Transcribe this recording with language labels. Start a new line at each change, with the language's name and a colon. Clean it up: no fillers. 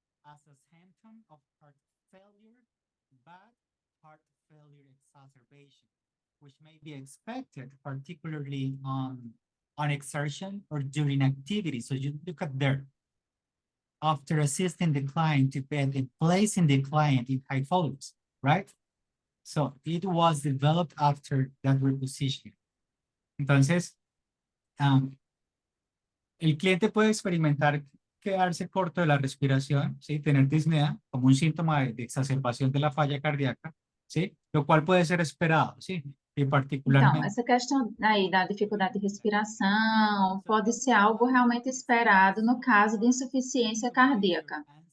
English: as a symptom of heart failure, but heart failure exacerbation, which may be expected, particularly on exertion or during activity. So you look at there. After assisting the client to bed and placing the client in high volumes, right? So it was developed after that repositioning.
Spanish: Entonces, el cliente puede experimentar quedarse corto de la respiración, ¿sí? Tener disnea como un síntoma de exacerbación de la falla cardíaca, ¿sí? Lo cual puede ser esperado, ¿sí?
Portuguese: E Então, particularmente... essa questão aí da dificuldade de respiração pode ser algo realmente esperado no caso de insuficiência cardíaca.